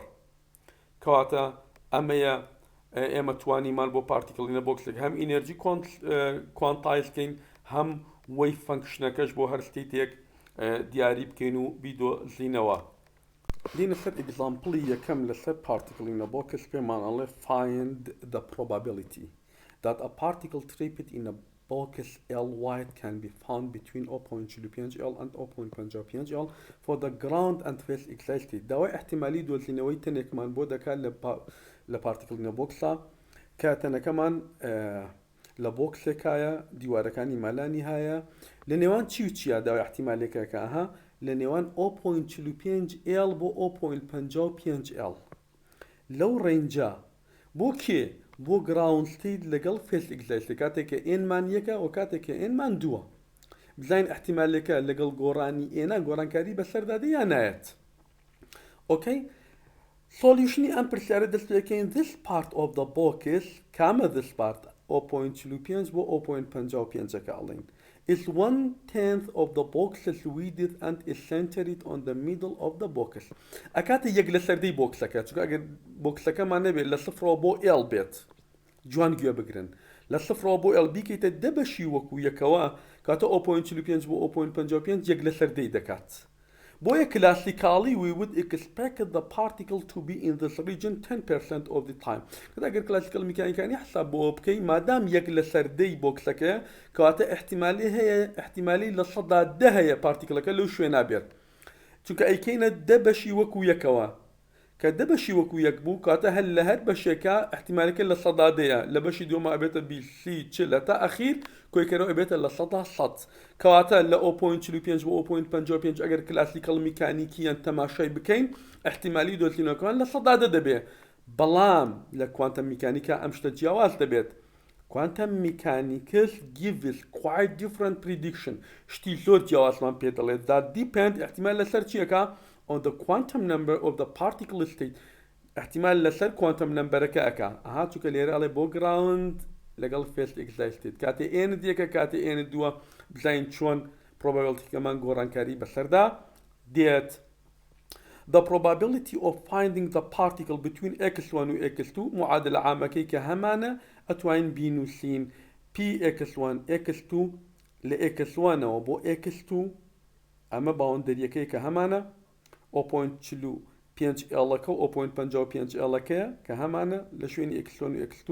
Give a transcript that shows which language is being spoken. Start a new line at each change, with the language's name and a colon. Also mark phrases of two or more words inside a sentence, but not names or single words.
Central Kurdish: کەواتە ئەمەیە ئێمە توانیمان بۆ پارتیکڵینە بۆکسێک هەم ئینەرژی کوانتایزکەین، هەم وەی فەنکشنەکەش بۆ هەر شتێک دیاری بکەین و بیدۆزینەوە. لینە سەر ئێگزامپڵی یەکەم لەسەر پارتیکڵینە بۆکس پێمان ئەڵێ
English: find the probability that a particle trapped in a box L wide can be found between 0.25 L and 0.55 L for the ground and phase existed.
Central Kurdish: داوای احتیمالی دۆزینەوەی تەنێکمان بۆ دەکات لە پارتیکڵینە بۆکسە کە تەنەکەمان لە بۆکسێکایە، دیوارەکانی مالانی هەیە، لە نێوان چی و چیە داوای احتیمالێکەکە؟ لە نێوان 0.45 L بۆ 0.55 L لەو ڕێنجە. بۆ کێ؟ بۆ
English: ground state
Central Kurdish: لەگەڵ فێس ئێگزایستی، کاتێککە ئێنمان یەکە و کاتێککە ئێنمان دووە. بزانین احتیمالەکە لەگەڵ گۆڕانی ئێنە گۆڕانکاری بەسەردادە یان نایەت. ئۆکەی، سۆلیوشنی ئەم پرسیارە دەست پێکەین
English: this part of the box کامە this part
Central Kurdish: 0.45 بۆ 0.55 ئەڵێن
English: is 1/10 of the box's width and is centered on the middle of the box.
Central Kurdish: ئەکاتە یەک لە سەردەی بۆکسەکە، چونکە ئەگەر بۆکسەکەمان نەبێت لە سفرەوە بۆ L بێت، جوان گوێ بگرن، لە سفرەوە بۆ L بیکەیتە دە بەشی وەکو یەکەوە، کاتە 0.45 بۆ 0.55 یەک لە سەردەی دەکات.
English: بۆیە کلاسیکاڵی we would expect the particle to be in this region 10% of the time.
Central Kurdish: ئەگەر کلاسیکال میکانیکانی حساب بۆ بکەین، مادام یەک لە سەردەی بۆکسەکەیە، کەواتە احتیمالی هەیە، احتیمالی لە 10% هەیە پارتیکلەکە لەو شوێنە بێت، چونکە ئەیکەینە دە بەشی وەکو یەکەوە، کە دە بەشی وەکو یەک بوو، کاتە هەر لە هەر بەشێکە احتیمالەکە لە 10%ەیە، لە بەشی دووەمە ئەبێتە 20 تا ئەخیر کۆیکەرەوە ئەبێتە لە 100%. کەواتە لە 0.45 بۆ 0.55 ئەگەر کلاسیکال میکانیکیان تەماشای بکەین، احتیمالی دۆزینەوەکان لە 10% دەبێت. بەڵام لە کوانتەم میکانیکا ئەم شتە جیاواز دەبێت.
English: Quantum mechanics gives quite different prediction.
Central Kurdish: شتی زۆر جیاوازمان پێ دەڵێت
English: that depend
Central Kurdish: احتیمال لەسەر چیەکە
English: on the quantum number of the particle state.
Central Kurdish: احتیمال لەسەر quantum numberەکە ئەکا. چونکە لێرە ئەڵێ بۆ ground لەگەڵ phase excited. کاتێ ئێن دیەکە کاتێ ئێن دووە، بزانین چۆن
English: probabilityکەمان گۆڕانکاری
Central Kurdish: بەسەردا دێت.
English: The probability of finding the particle
Central Kurdish: between x1 و x2 معادلە عامەکەی کە هەمانە ئەتوانین بینوسین px1 x2 لە x1ەوە بۆ x2، ئەمە باوەندەریەکەی کە هەمانە 0.45 L-ەکە و 0.55 L-ەکەیە کە هەمانە لە شوێنی x1 و x2.